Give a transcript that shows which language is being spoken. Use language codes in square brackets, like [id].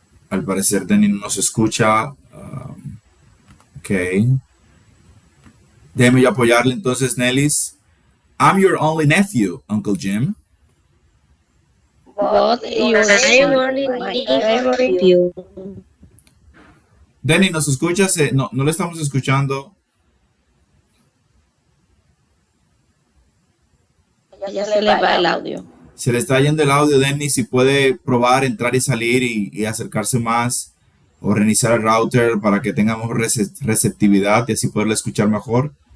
[es] Al parecer, Denny no nos escucha. Ok. Déjeme yo apoyarle entonces, Nellis. [en] I'm your only nephew, Uncle Jim. But you're my favorite nephew. [es] Denny, ¿nos escuchas? No le estamos escuchando. Ya se le va el audio. Se le está yendo el audio, Denny. Si puede probar, entrar y salir y acercarse más o reiniciar el router para que tengamos receptividad y así poderle escuchar mejor.